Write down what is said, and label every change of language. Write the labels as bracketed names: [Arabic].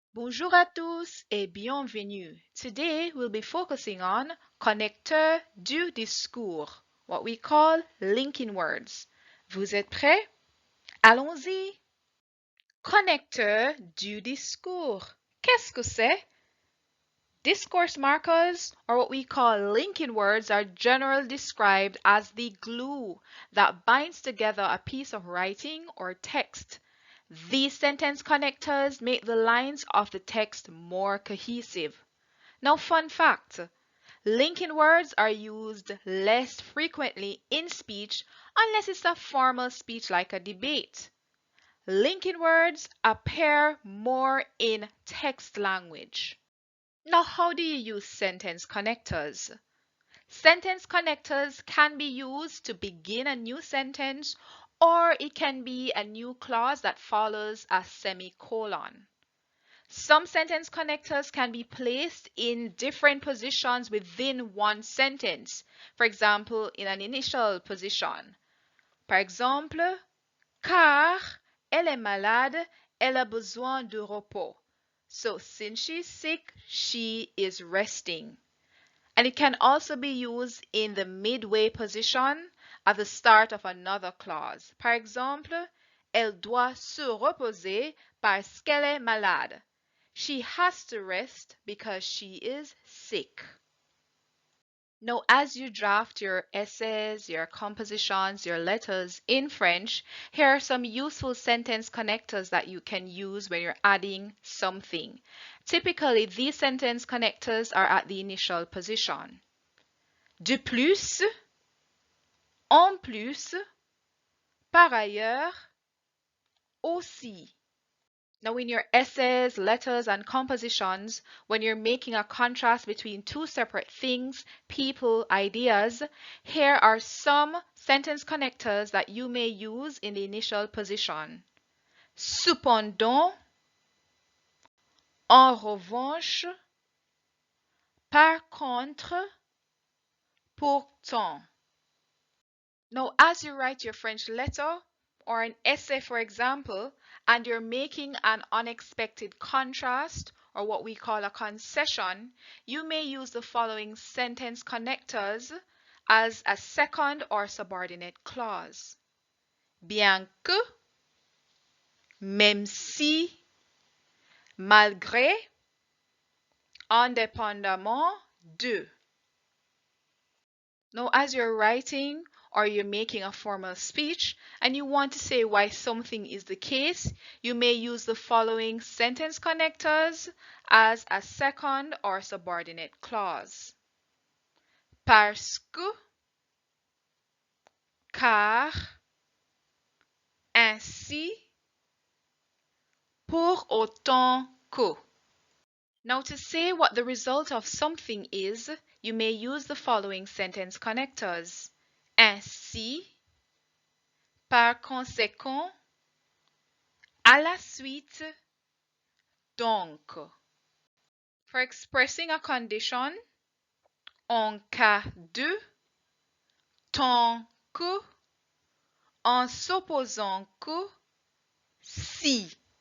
[French] Bonjour à tous et bienvenue. [English] Today we'll be focusing on connecteurs du discours, what we call linking words. [French] Vous êtes prêts? Allons-y. Connecteur du discours. Qu'est-ce que c'est? [English] Discourse markers, or what we call linking words, are generally described as the glue that binds together a piece of writing or text. These sentence connectors make the lines of the text more cohesive. Now, fun fact, linking words are used less frequently in speech unless it's a formal speech like a debate. Linking words appear more in text language. Now, how do you use sentence connectors? Sentence connectors can be used to begin a new sentence, or it can be a new clause that follows a semicolon. Some sentence connectors can be placed in different positions within one sentence. For example, in an initial position. [French] Par exemple, car elle est malade, elle a besoin de repos. [English] So, since she's sick, she is resting. And it can also be used in the midway position at the start of another clause. [French] Par exemple, elle doit se reposer parce qu'elle est malade. [English] She has to rest because she is sick. Now, as you draft your essays, your compositions, your letters in French, here are some useful sentence connectors that you can use when you're adding something. Typically, these sentence connectors are at the initial position. [French] De plus, en plus, par ailleurs, aussi. [English] Now, in your essays, letters, and compositions, when you're making a contrast between two separate things, people, ideas, here are some sentence connectors that you may use in the initial position. [French] Cependant, en revanche, par contre, pourtant. [English] Now, as you write your French letter or an essay, for example, and you're making an unexpected contrast or what we call a concession, you may use the following sentence connectors as a second or subordinate clause. [French] Bien que, même si, malgré, indépendamment de. [English] Now, as you're writing or you're making a formal speech and you want to say why something is the case, you may use the following sentence connectors as a second or subordinate clause. [French] Parce que, car, ainsi, pour autant que. [English] Now, to say what the result of something is, you may use the following sentence connectors. [French] Ainsi, par conséquent, à la suite, donc. [English] For expressing a condition, [French] en cas de, tant que, en supposant que, si.